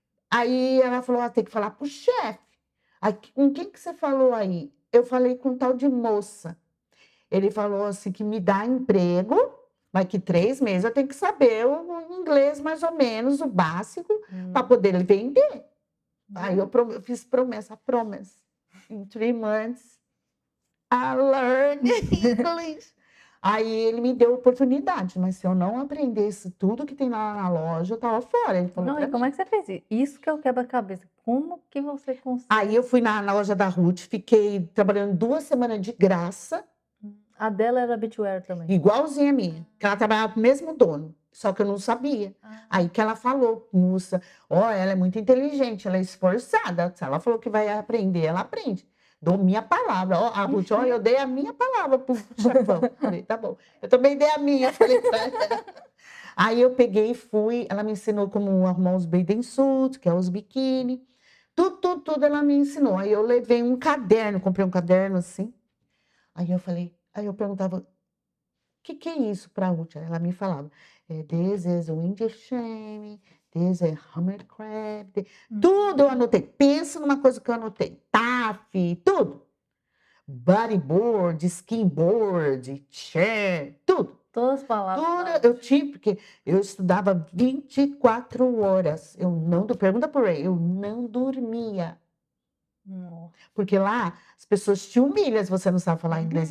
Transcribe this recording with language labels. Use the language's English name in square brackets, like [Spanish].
[Portuguese] Aí ela falou, tem que falar pro chefe. Aí, com quem que você falou aí? Eu falei com um tal de moça. Ele falou assim, que me dá emprego, mas que 3 meses eu tenho que saber o inglês mais ou menos, o básico, para poder vender. Aí eu fiz promessa. [English] In 3 months, I learned English. [Portuguese] Aí ele me deu oportunidade, mas se eu não aprendesse tudo que tem lá na loja, eu tava fora. Ele falou, e como é que você fez isso? Isso que eu quebra-cabeça. Como que você conseguiu? Aí eu fui na loja da Ruth, fiquei trabalhando 2 semanas de graça. A dela era beachwear também? Igualzinha a minha, que ela trabalhava com o mesmo dono. Só que eu não sabia. Aí que ela falou, moça, ela é muito inteligente, ela é esforçada. Se ela falou que vai aprender, ela aprende. Dou minha palavra. A Ruth, eu dei a minha palavra pro chefão. Falei, tá bom. Eu também dei a minha. Falei, Aí eu peguei e fui. Ela me ensinou como arrumar os bathing suits, que é os biquíni. Tudo ela me ensinou. Aí eu levei um caderno, comprei um caderno assim. Aí eu perguntava, o que é isso para a Ruth? Ela me falava, [English] this is winter shame, this is hammer crab. [Portuguese] Tudo eu anotei. Pensa numa coisa que eu anotei. TAF, tudo. Bodyboard, skinboard, chair, tudo. Todas as palavras. Tudo eu tinha, porque eu estudava 24 horas. Pergunta por aí, eu não dormia. Porque lá as pessoas te humilham se você não sabe falar inglês.